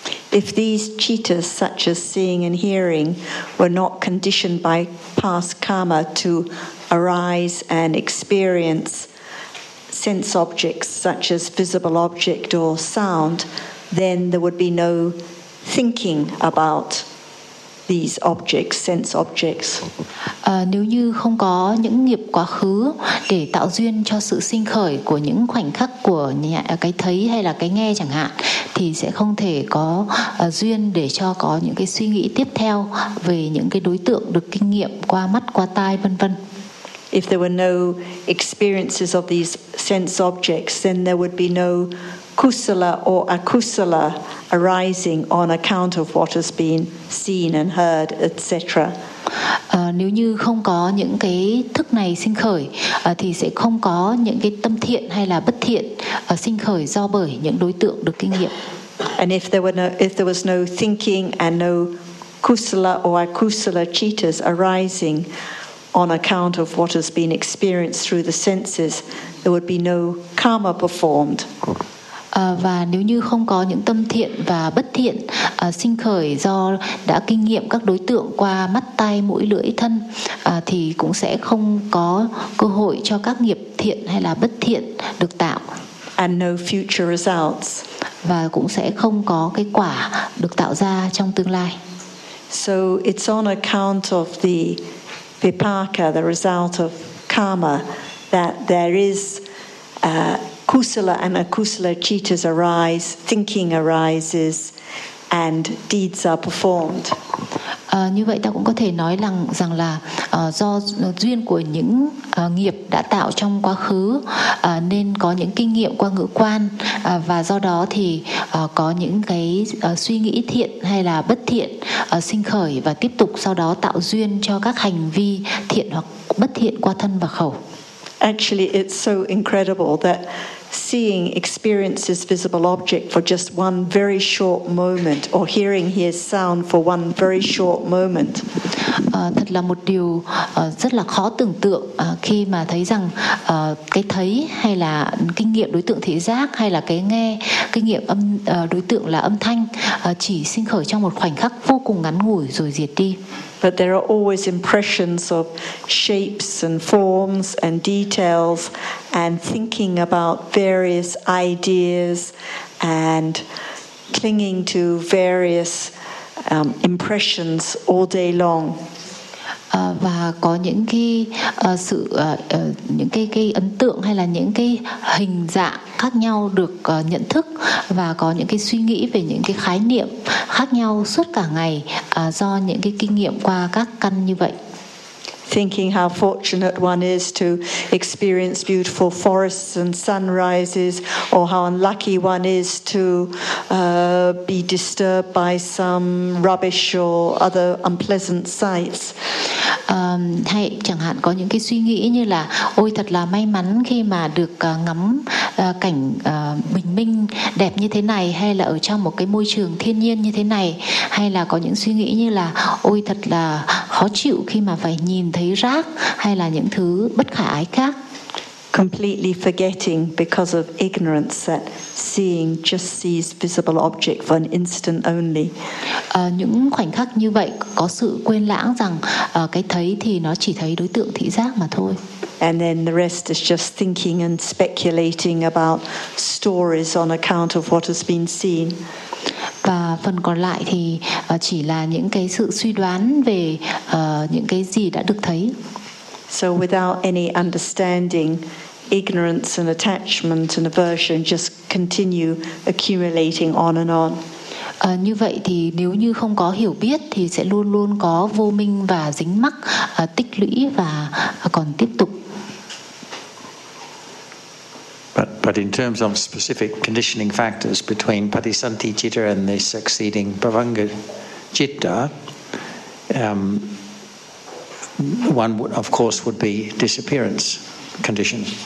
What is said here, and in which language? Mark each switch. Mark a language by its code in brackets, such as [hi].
[en] If these cheetahs, such as seeing and hearing, were not conditioned by past karma to arise and experience sense objects, such as visible object or sound, then there would be no thinking about these objects, sense objects. [vi] Nếu như không có những nghiệp quá khứ để tạo duyên cho sự sinh khởi của những khoảnh khắc của cái thấy hay là cái nghe chẳng hạn, thì sẽ không thể có duyên để cho có những cái suy nghĩ tiếp theo về những cái đối tượng được kinh nghiệm qua mắt, qua tai, vân vân. [en] If there were no experiences of these sense objects, then there would be no kusala or akusala arising on account of what has been seen and heard, etc. [vi] Nếu như không có những cái thức này sinh khởi, thì sẽ không có những cái tâm thiện hay là bất thiện sinh khởi do bởi những đối tượng được kinh nghiệm. [en] And if there were no, if there was no thinking and no kusala or akusala cheetahs arising on account of what has been experienced through the senses, there would be no karma performed. [vi] Và nếu như không có những tâm thiện và bất thiện sinh khởi do đã kinh nghiệm các đối tượng qua mắt, tai, mũi, lưỡi, thân, thì cũng sẽ không có cơ hội cho các nghiệp thiện hay là bất thiện được tạo. [en] And no future results. [vi] Và cũng sẽ không có cái quả được tạo ra trong tương lai. [en] So it's on account of the vipaka, the result of karma, that there is kusala and akusala cheetahs arise, thinking arises, and deeds are performed. [vi] Như vậy ta cũng có thể nói rằng là do duyên của những nghiệp đã tạo trong quá khứ nên có những kinh nghiệm qua ngữ quan, và do đó thì có những cái suy nghĩ thiện hay là bất thiện sinh khởi và tiếp tục sau đó tạo duyên cho các hành vi thiện hoặc bất thiện qua thân và khẩu. [en] Actually, it's so incredible that seeing experiences visible object for just one very short moment, or hearing hears sound for one very short moment. [vi] Thật là một điều rất là khó tưởng tượng khi mà thấy rằng cái thấy hay là kinh nghiệm đối tượng thị giác hay là cái nghe kinh nghiệm âm đối tượng là âm thanh chỉ sinh khởi trong một khoảnh khắc vô cùng ngắn ngủi rồi diệt đi. [en] But there are always impressions of shapes and forms and details and thinking about various ideas and clinging to various impressions all day long. [vi] Và có những cái sự những cái ấn tượng hay là những cái hình dạng khác nhau được nhận thức, và có những cái suy nghĩ về những cái khái niệm khác nhau suốt cả ngày do những cái kinh nghiệm qua các căn như vậy. [en] Thinking how fortunate one is to experience beautiful forests and sunrises, or how unlucky one is to be disturbed by some rubbish or other unpleasant sights. [vi] Hay chẳng hạn có những cái suy nghĩ như là ôi thật là may mắn khi mà được ngắm cảnh bình minh đẹp như thế này, hay là ở trong một cái môi trường thiên nhiên như thế này, hay là có những suy nghĩ như là ôi thật là khó chịu khi mà phải nhìn thấy rác, hay là những thứ bất khả ái khác. [en] Completely forgetting because of ignorance that seeing just sees visible object for an instant only. [vi] Những khoảnh khắc như vậy có sự quên lãng rằng cái thấy thì nó chỉ thấy đối tượng thị giác mà thôi. [en] And then the rest is just thinking and speculating about stories on account of what has been seen. [vi] Và phần còn lại thì chỉ là những cái sự suy đoán về những cái gì đã được thấy. [en] So without any understanding, ignorance and attachment and aversion just continue accumulating on and on. [vi] Như vậy thì nếu như không có hiểu biết thì sẽ luôn luôn có vô minh và dính mắc tích lũy và còn tiếp tục. [en] But in terms of specific conditioning factors between Patisanti Citta and the succeeding Pavanga Citta, one would, of course would be disappearance condition.